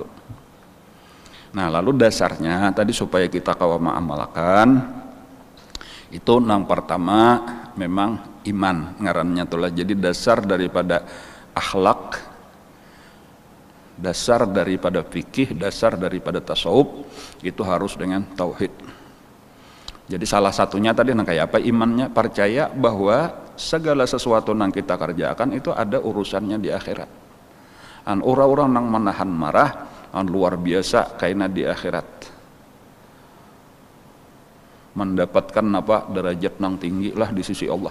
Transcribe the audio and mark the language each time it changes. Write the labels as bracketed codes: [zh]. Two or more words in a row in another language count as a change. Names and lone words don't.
[bjn] Nah, lalu dasarnya tadi supaya kita kawa mengamalkan itu nang pertama memang iman ngarannya tulah. [id] Jadi dasar daripada akhlak, dasar daripada fikih, dasar daripada tasawuf itu harus dengan tauhid. Jadi salah satunya tadi nang kayak apa imannya, percaya bahwa segala sesuatu yang kita kerjakan itu ada urusannya di akhirat. Orang-orang nang menahan marah luar biasa karena di akhirat mendapatkan apa derajat nang tinggi lah di sisi Allah.